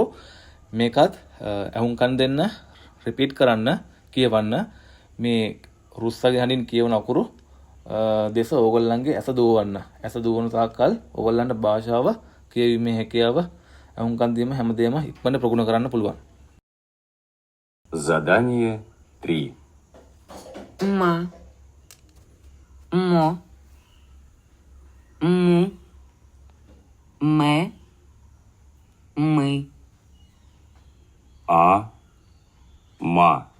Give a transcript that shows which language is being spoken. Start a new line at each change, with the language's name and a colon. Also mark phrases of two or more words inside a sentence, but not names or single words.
Sinhala: මේකත් අහුම්කන් දෙන්න, රිපීට් කරන්න, කියවන්න. මේ රුස්සගේ හඬින් කියවන අකුරු දෙස ඕගොල්ලන්ගේ ඇස දුවවන්න. ඇස දුවන තාක්කල් ඕගොල්ලන්ට භාෂාව කියවීමේ හැකියාව අහුම්කන් දීම හැමදේම ඉක්මනට ප්‍රගුණ කරන්න පුළුවන්.
Russian: Задание 3. Ма. Мо. Му. Ме. Мы. А. Ма.